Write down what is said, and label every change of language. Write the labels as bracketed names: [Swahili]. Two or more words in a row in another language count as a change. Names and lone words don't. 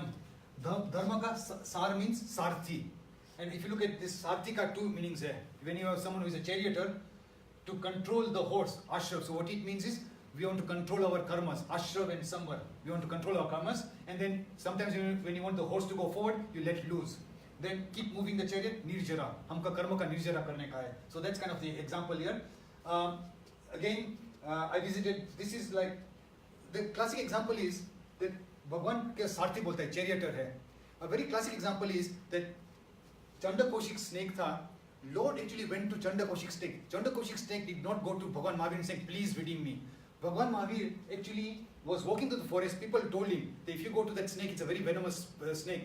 [Hindi] धर्म का सार [English] means sarthi. And if you look at this, [Hindi] सारथी का [English] two meanings there. When you have someone who is a charioteer, to control the horse, ashrav. So what it means is, we want to control our karmas, ashrav and samvar. We want to control our karmas, and then sometimes when you want the horse to go forward, you let loose. Then keep moving the chariot, nirjara. [Hindi] हमका कर्म का निर्जरा करने का है. [English] So that's kind of the example here. Again, I visited, this is like, the classic example is that [Hindi] भगवान के सारथी बोलता है, charioteer है. [English] A very classic example is that Chanda Koshik snake tha. Lord actually went to Chanda Koshik snake. Chanda Koshik snake did not go to Bhagwan Mahavir and saying, please redeem me. Bhagwan Mahavir actually was walking through the forest. People told him that if you go to that snake, it's a very venomous snake.